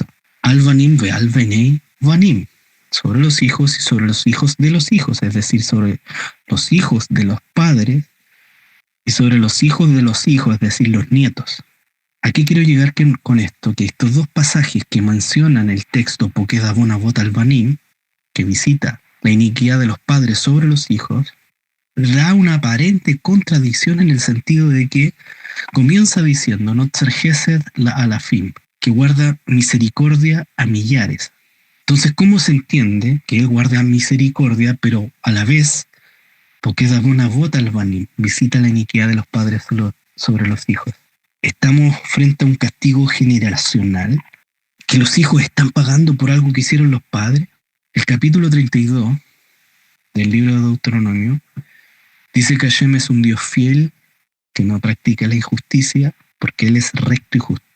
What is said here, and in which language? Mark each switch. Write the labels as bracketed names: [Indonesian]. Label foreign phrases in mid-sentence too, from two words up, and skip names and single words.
[Hebrew] על בנים ועל בני בנים, [Spanish] sobre los hijos y sobre los hijos de los hijos, es decir, sobre los hijos de los padres y sobre los hijos de los hijos, es decir, los nietos. ¿A qué quiero llegar con esto? Que estos dos pasajes que mencionan el texto [Hebrew] פוקד עון אבות על בנים, [Spanish] que visita la iniquidad de los padres sobre los hijos, da una aparente contradicción en el sentido de que comienza diciendo [Hebrew] נוצר חסד לאלפים, [Spanish] que guarda misericordia a millares. Entonces, ¿cómo se entiende que él guarda misericordia, pero a la vez [Hebrew] פוקד עון אבות על בנים, [Spanish] visita la iniquidad de los padres sobre los hijos? Estamos frente a un castigo generacional que los hijos están pagando por algo que hicieron los padres. El capítulo 32 del libro de Deuteronomio dice que Hashem es un Dios fiel que no practica la injusticia porque Él es recto y justo.